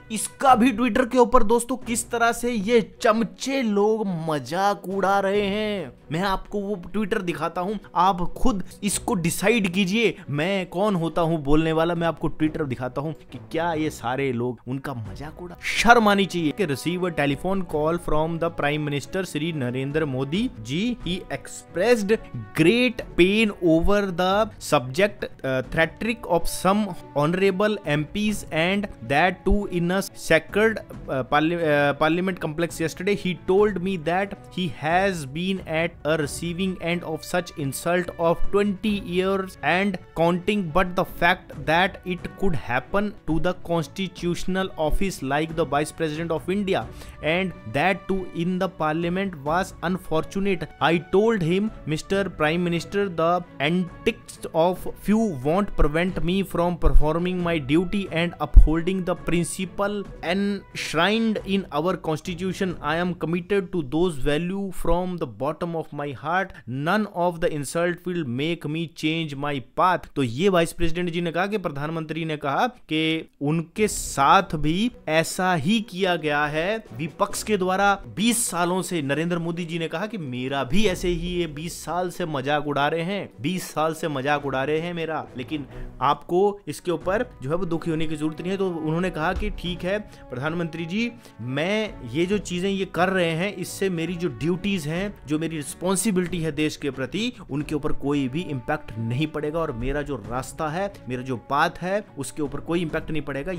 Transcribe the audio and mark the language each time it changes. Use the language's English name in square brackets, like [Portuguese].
[Hindi] इसका भी ट्विटर के ऊपर दोस्तों किस तरह से ये चमचे लोग मजाक उड़ा रहे हैं, मैं आपको वो ट्विटर दिखाता हूं, आप खुद इसको डिसाइड कीजिए मैं कौन होता हूं बोलने वाला। मैं आपको ट्विटर दिखाता हूं कि क्या ये सारे लोग उनका मजाक उड़ा। शर्म आनी चाहिए कि [English] Receive a telephone call from the the Prime Minister Shri Narendra Modi ji. He expressed great pain over the subject theatric of some honorable MPs and that too in a sacred parliament complex yesterday. He told me that he has been at a receiving end of such insult of 20 years and counting, but the fact that it could happen to the constitutional office like the Vice President of India and that too in the parliament was unfortunate. I told him, Mr. Prime Minister, the antics of few won't prevent me from performing my duty and upholding the principle enshrined in our constitution. I am committed to those values from the bottom of my heart. None of the insult will make me change my path. [Hindi] तो ये vice president जी ने कहा कि प्रधानमंत्री ने कहा कि उनके साथ भी ऐसा ही किया गया है विपक्ष के द्वारा 20 सालों से। नरेंद्र मोदी जी ने कहा कि मेरा भी ऐसे ही ये 20 साल से मजाक उड़ा रहे हैं, 20 साल से मजाक उड़ा रहे हैं मेरा, लेकिन आपको इसके ऊपर जो है वो दुखी होने की जरूरत नहीं है। तो उन्होंने कहा कि ठीक है प्रधानमंत्री जी, मैं ये जो चीजें ये कर रहे हैं इससे मेरी जो ड्यूटीज हैं, जो मेरी रिस्पॉन्सिबिलिटी है देश के प्रति, उनके ऊपर कोई भी इंपैक्ट नहीं पड़ेगा और मेरा जो रास्ता है, मेरा जो पाथ है, उसके ऊपर कोई इंपैक्ट नहीं पड़ेगा।